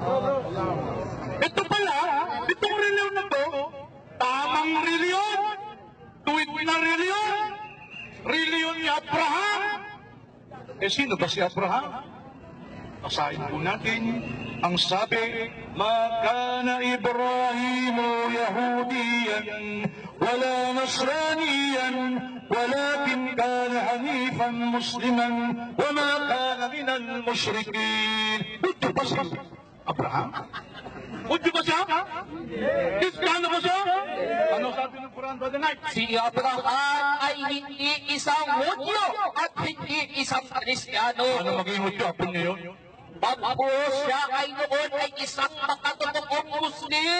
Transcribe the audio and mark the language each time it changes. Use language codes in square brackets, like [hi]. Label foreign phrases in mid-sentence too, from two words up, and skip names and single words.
[tl] Ito pala, itong reliyon na to, tamang reliyon, tuwid na reliyon ni Abraham. Sino ba si Abraham? Basahin po natin ang sabi, [ar] ما كان إبراهيم يهوديا ولا نصرانيا ولكن كان حنيفا مسلما وما كان من المشركين. [tl] Ito ba si Abraham? Ito ba siya? Kristiyano ba siya? Ano sabi ng Quran, Brother Knight? Si Abraham ay hindi isang Hudyo at hindi isang Kristiyano. Ano maging Hudyo? Apo niya yun? Bagkus siya ay noon ay isang makatotoong Muslim.